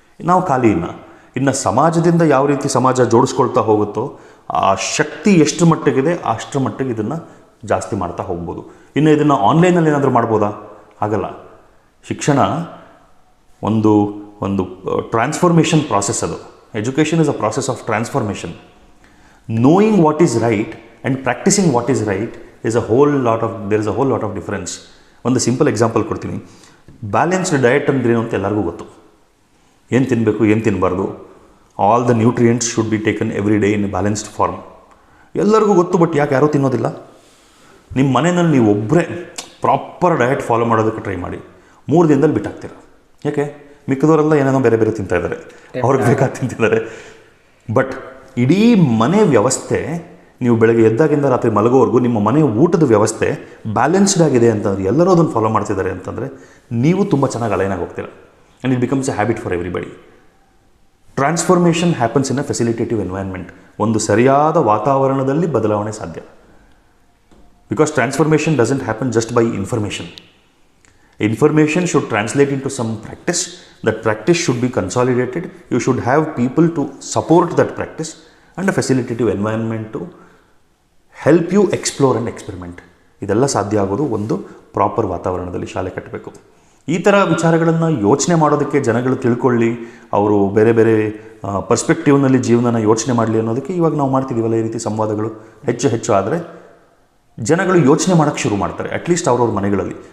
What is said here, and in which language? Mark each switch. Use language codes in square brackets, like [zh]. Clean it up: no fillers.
[kn] ನಾವು ಖಾಲಿ ಇನ್ನು ಸಮಾಜದಿಂದ ಯಾವ ರೀತಿ ಸಮಾಜ ಜೋಡಿಸ್ಕೊಳ್ತಾ ಹೋಗುತ್ತೋ ಆ ಶಕ್ತಿ ಎಷ್ಟು ಮಟ್ಟಿಗಿದೆ ಅಷ್ಟರ ಮಟ್ಟಿಗೆ ಇದನ್ನು ಜಾಸ್ತಿ ಮಾಡ್ತಾ ಹೋಗ್ಬೋದು. ಇನ್ನು ಇದನ್ನು ಆನ್ಲೈನಲ್ಲಿ ಏನಾದರೂ ಮಾಡ್ಬೋದಾ? ಆಗಲ್ಲ. ಶಿಕ್ಷಣ ಒಂದು ಟ್ರಾನ್ಸ್ಫಾರ್ಮೇಷನ್ ಪ್ರಾಸೆಸ್. [en] ಅದು education is a process of transformation. knowing what is right and practicing what is right is a whole lot of difference. [kn] ಒಂದು ಸಿಂಪಲ್ ಎಕ್ಸಾಂಪಲ್ ಕೊಡ್ತೀನಿ. ಬ್ಯಾಲೆನ್ಸ್ಡ್ ಡಯಟ್ ಅಂದ್ರೇನು ಅಂತ ಎಲ್ಲರಿಗೂ ಗೊತ್ತು. ಏನು ತಿನ್ನಬೇಕು, ಏನು ತಿನ್ನಬಾರ್ದು, [en] All the nutrients should be taken every day in balanced form. [kn] ಎಲ್ಲರಿಗೂ ಗೊತ್ತು, ಬಟ್ ಯಾಕೆ ಯಾರೂ ತಿನ್ನೋದಿಲ್ಲ? ನಿಮ್ಮ ಮನೆಯಲ್ಲಿ ನೀವು ಒಬ್ಬರೇ ಪ್ರಾಪರ್ ಡಯಟ್ ಫಾಲೋ ಮಾಡೋದಕ್ಕೆ ಟ್ರೈ ಮಾಡಿ, 3 ದಿನದಲ್ಲಿ ಬಿಟ್ಟಾಗ್ತೀರ. ಯಾಕೆ? ಮಿಕ್ಕದವರೆಲ್ಲ ಏನೇನೋ ಬೇರೆ ಬೇರೆ ತಿಂತಾ ಇದ್ದಾರೆ, ಅವ್ರಿಗೆ ಬೇಕಾದ ತಿಂತಿದ್ದಾರೆ. ಬಟ್ ಇಡೀ ಮನೆ ವ್ಯವಸ್ಥೆ, ನೀವು ಬೆಳಗ್ಗೆ ಎದ್ದಾಗಿಂದ ರಾತ್ರಿ ಮಲಗೋವರೆಗೂ ನಿಮ್ಮ ಮನೆ ಊಟದ ವ್ಯವಸ್ಥೆ ಬ್ಯಾಲೆನ್ಸ್ಡ್ ಆಗಿದೆ ಅಂತಂದರೆ, ಎಲ್ಲರೂ ಅದನ್ನು ಫಾಲೋ ಮಾಡ್ತಿದ್ದಾರೆ ಅಂತಂದರೆ ನೀವು ತುಂಬ ಚೆನ್ನಾಗಿ ಅಲೈನಾಗಿ ಹೋಗ್ತೀರ. [en] And it becomes a habit for everybody. Transformation happens in a facilitative environment. [kn] ಒಂದು ಸರಿಯಾದ ವಾತಾವರಣದಲ್ಲಿ ಬದಲಾವಣೆ ಸಾಧ್ಯ. [en] Because transformation doesn't happen just by information. [kn] Information should translate into some practice. That practice should be consolidated. You should have people to support that practice and a facilitative environment to help you explore and experiment. ಇದೆಲ್ಲ ಸಾಧ್ಯ ಆಗೋದು ಒಂದು proper ವಾತಾವರಣದಲ್ಲಿ ಶಾಲೆ ಕಟ್ಟಬೇಕು. ಈ ಥರ ವಿಚಾರಗಳನ್ನು ಯೋಚನೆ ಮಾಡೋದಕ್ಕೆ ಜನಗಳು ತಿಳ್ಕೊಳ್ಳಿ, ಅವರು ಬೇರೆ ಬೇರೆ ಪರ್ಸ್ಪೆಕ್ಟಿವ್ನಲ್ಲಿ ಜೀವನನ ಯೋಚನೆ ಮಾಡಲಿ ಅನ್ನೋದಕ್ಕೆ ಇವಾಗ ನಾವು ಮಾಡ್ತಿದ್ದೀವಲ್ಲ ಈ ರೀತಿ ಸಂವಾದಗಳು ಹೆಚ್ಚು ಆದರೆ ಜನಗಳು ಯೋಚನೆ ಮಾಡೋಕ್ಕೆ ಶುರು ಮಾಡ್ತಾರೆ. ಅಟ್ಲೀಸ್ಟ್ ಅವ್ರವ್ರ ಮನೆಗಳಲ್ಲಿ.